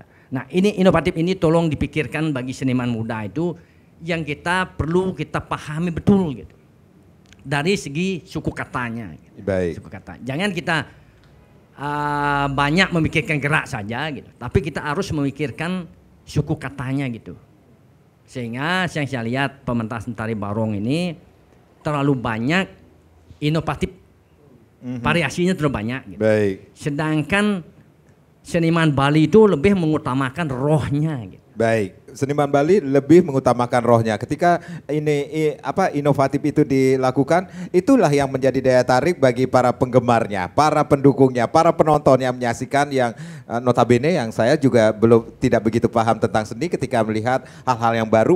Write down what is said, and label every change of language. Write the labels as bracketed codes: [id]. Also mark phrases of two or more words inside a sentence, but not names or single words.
[id] Nah, ini inovatif ini tolong dipikirkan bagi seniman muda itu yang kita perlu kita pahami betul gitu. Dari segi suku katanya. Baik. Suku kata. Jangan kita banyak memikirkan gerak saja gitu. Tapi kita harus memikirkan suku katanya gitu. Sehingga yang saya lihat pementasan tari barong ini terlalu banyak inovatif. Variasinya terlalu banyak gitu. Baik. Sedangkan seniman Bali itu lebih mengutamakan rohnya gitu. Baik, seniman Bali lebih mengutamakan rohnya. Ketika inovatif itu dilakukan, itulah yang menjadi daya tarik bagi para penggemarnya, para pendukungnya, para penonton yang menyaksikan yang notabene yang saya juga belum tidak begitu paham tentang seni ketika melihat hal-hal yang baru.